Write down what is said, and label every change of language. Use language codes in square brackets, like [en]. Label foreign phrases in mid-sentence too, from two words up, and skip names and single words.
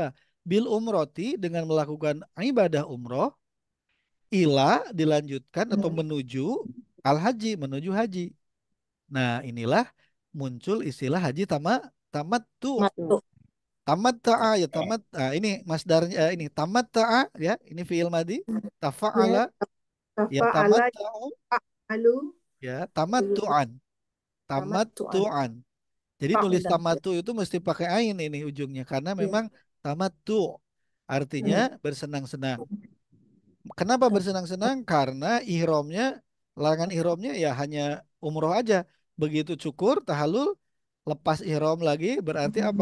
[ar] بالعمرة, [id] dengan melakukan ibadah umroh, ila dilanjutkan atau menuju [ar] الحج, [id] menuju haji. Nah, inilah muncul istilah haji tamattu. Matu. Tamatta'a ya ini masdarnya, ini tamatta'a ya, ini [ar] فعل ماضي, [id] tafa'ala Ya, ya [ar] tafa'ala tamatta'u alu ya tamattu'an, tamattu'an. tamattu'an. [id] Jadi nulis [ar] Fa'ulah. [id] tamattu itu mesti pakai ain ini ujungnya karena Ya. memang tamattu artinya Hmm. bersenang-senang. Kenapa bersenang-senang? Karena ihramnya, larangan ihramnya ya hanya umroh aja. Begitu cukur, tahallul, lepas ihram lagi berarti apa?